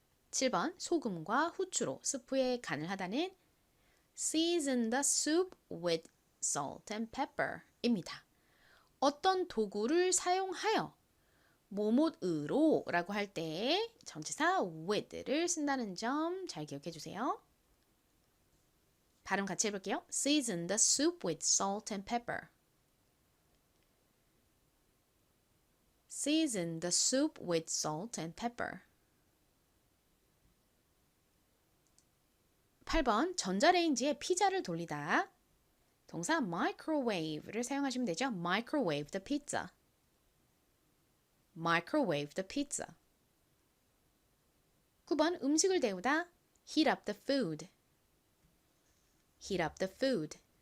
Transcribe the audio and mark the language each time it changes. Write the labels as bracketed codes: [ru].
[ko] 7번 소금과 후추로 스프에 간을 하다는 [en] season the soup with salt and pepper [ko] 입니다. 어떤 도구를 사용하여 뭐뭐으로 라고 할 때 전치사 with를 쓴다는 점 잘 기억해 주세요. 발음 같이 해볼게요. [en] season the soup with salt and pepper. season the soup with salt and pepper. [ko] 8번 전자레인지에 피자를 돌리다. 동사 microwave를 사용하시면 되죠. [en] microwave the pizza. microwave the pizza. [ko] 9번 음식을 데우다. [en] heat up the food. heat up the food.